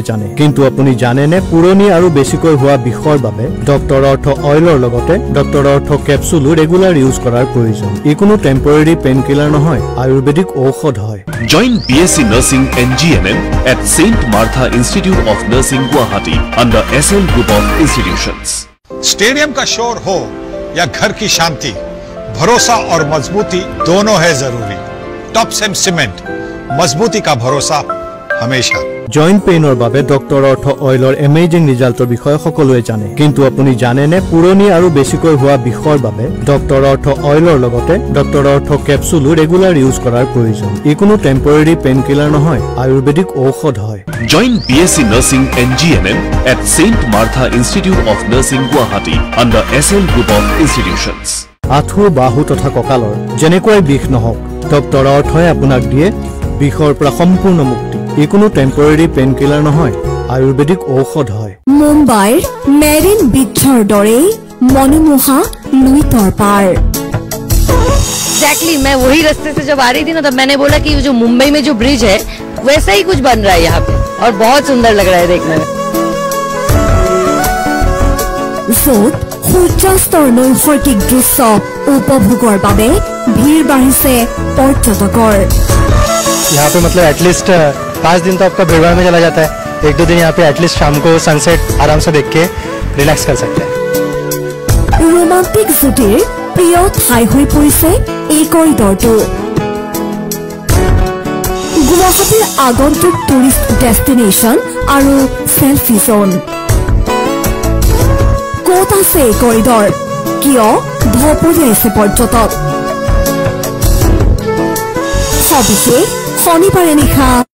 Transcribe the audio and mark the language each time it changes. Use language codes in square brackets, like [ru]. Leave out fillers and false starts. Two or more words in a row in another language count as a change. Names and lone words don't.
[as] জানে কিন্তু আপুনি জানেনে পুৰণি আৰু বেছিকৈ হোৱা বিষৰ বাবে ডক্টৰ অৰ্থ অইলৰ লগতে ডক্টৰ অৰ্থ কেপচুলো [en] regular use [as] কৰাৰ প্ৰয়োজন ই কোনো [en] temporary pain killer [as] নহয় আয়ুৰ্বেদিক ঔষধ হয় [en] Join BSc Nursing and GNM at St. Martha Institute of Nursing Guwahati under SL Group of Institutions. [hi] स्टेडियम का शोर हो या घर की शांति भरोसा और मजबूती दोनों है जरूरी टॉप सेम सीमेंट मजबूती का भरोसा हमेशा [en] joint pain [as] বাবে ডক্টৰ অৰ্থ অইলৰ [en] amazing result [as] বিষয়ে সকলোৱে জানে কিন্তু আপুনি জানেনে পুৰণি আৰু বেছিকৈ হোৱা বিষৰ বাবে ডক্টৰ অৰ্থ অইলৰ লগতে ডক্টৰ অৰ্থ কেপচুলো [en] regular use [as] কৰাৰ প্ৰয়োজন ই কোনো [en] temporary pain killer [as] নহয় আয়ুৰ্বেদিক ঔষধ হয় Join BSc Nursing and GNM at St. Martha Institute of Nursing Guwahati under SL Group of Institutions. আঁঠু বাহু তথা কঁকালৰ যেনেকৈ বিষ নহওক ডক্টৰ অৰ্থই আপোনাক দিয়ে বিষৰ পৰা সম্পূৰ্ণ মুক্তি ই কোনো [en] temporary pain killer [as] নহয় আয়ুৰ্বেদিক ঔষধ হয় মুম্বাইৰ মেৰিন বিচৰ দৰে মনোমোহা লুইতৰ পাৰ [en] Exactly, [hi] मैं वही रास्ते से जब आ रही थी ना तब मैंने बोला कि जो मुंबई में जो ब्रिज है वैसा ही कुछ बन रहा है यहाँ पे और बहुत सुंदर लग रहा है देखने में [as] সূৰ্যাস্তৰ নৈসৰ্গিক দৃশ্য উপভোগৰ বাবে ভিৰ বাঢ়িছে পৰ্যটকৰ [hi] यहाँ पे मतलब एटलीस्ट 5 दिन तो आपका भीड़ में चला जाता है 1-2 दिन यहाँ पे एटलीस्ट शाम को सनसेट आराम से देख के रिलैक्स कर सकते हैं [as] ৰোমাণ্টিক যুটিৰ প্ৰিয় ঠাই হৈ পৰিছে এই কৰিডৰটো গুৱাহাটীৰ আগন্তুক [en] tourist destination [as] আৰু [en] selfie zone [as] ক'ত আছে এই কৰিডৰ কিয় ধপলিয়াইছে পৰ্যটক সবিশেষ শনিবাৰে নিশা